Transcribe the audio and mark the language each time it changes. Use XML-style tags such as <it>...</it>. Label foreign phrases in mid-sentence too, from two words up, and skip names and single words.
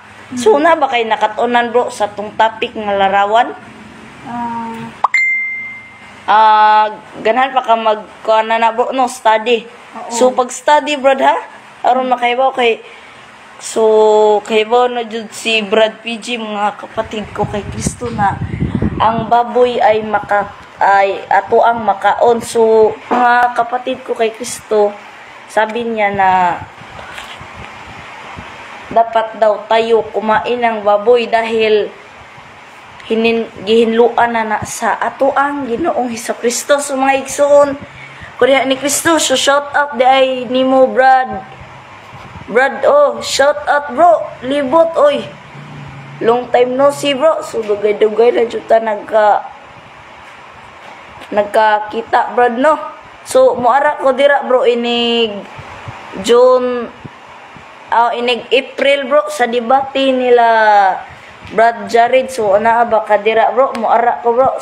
<ceb>So na ba kay nakatunan bro sa tong topic nga larawan? Ganahan pa ka magkuana na bro no study. So pag study Brad ha, aron makaibaw kay kaibaw na jud si Brad PG mga kapatid ko kay Kristo na</ceb> <tl>ang baboy ay</tl> <ceb>ato ang makaon.</ceb> <tl>So mga kapatid ko kay Kristo, sabi niya na dapat daw tayo kumain ng baboy dahil</tl> <ceb>gihinluan na sa ato</ceb> <tl>ang Ginoong Hesukristo.</tl> <ceb>So mga igsoon Korea ni Kristo, so</ceb> <en>shout out</en> <ceb>di ay nimo Brad,</ceb> <en>shout out</en> <ceb>bro, libot oy,</ceb> <en>long time no see bro.</en> <ceb>So dugay-dugay na jud ta nagkakita Brad no. So moara ko dira bro inig June inig April bro sa debate nila Brad Jared. So ana ba kadira bro, moara ko bro.</ceb>